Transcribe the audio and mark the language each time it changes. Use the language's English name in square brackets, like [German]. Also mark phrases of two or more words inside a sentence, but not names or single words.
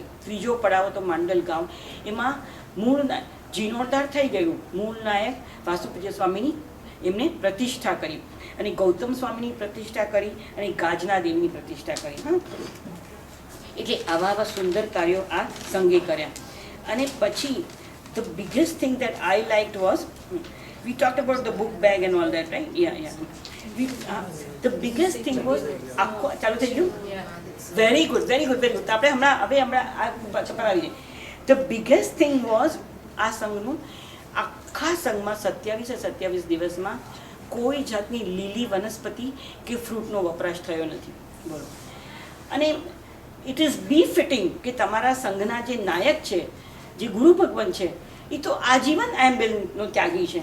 [Gujarati] ત્રીજો પડાવ તો માંડલ ગામ, એમાં મૂળ જીર્ણોદ્ધાર થઈ ગયું, મૂળ નાયક વાસુપૂજ્ય સ્વામીની એમને પ્રતિષ્ઠા કરી, અને ગૌતમ સ્વામીની પ્રતિષ્ઠા કરી, અને ગાજના દેવની પ્રતિષ્ઠા કરી. હા, એટલે આવા સુંદર કાર્યો આ સંઘે કર્યા. અને પછી [English] the biggest thing that I liked was, we talked about the book bag and all that, right? Yeah. The biggest thing was, [Gujarati] ચાલુ થઈ ગયું? [English] Very good. [Gujarati] તો આપણે હમણાં [English] the biggest thing was, [Gujarati] આ સંઘનું આખા સંઘમાં 27 દિવસમાં કોઈ જાતની લીલી વનસ્પતિ કે ફ્રૂટનો વપરાશ થયો નથી. બરોબર. અને [English] it is befitting [Gujarati] કે તમારા સંઘના જે નાયક છે, જે ગુરુ ભગવાન છે, એ તો આજીવન એમ્બેલનો ત્યાગી છે.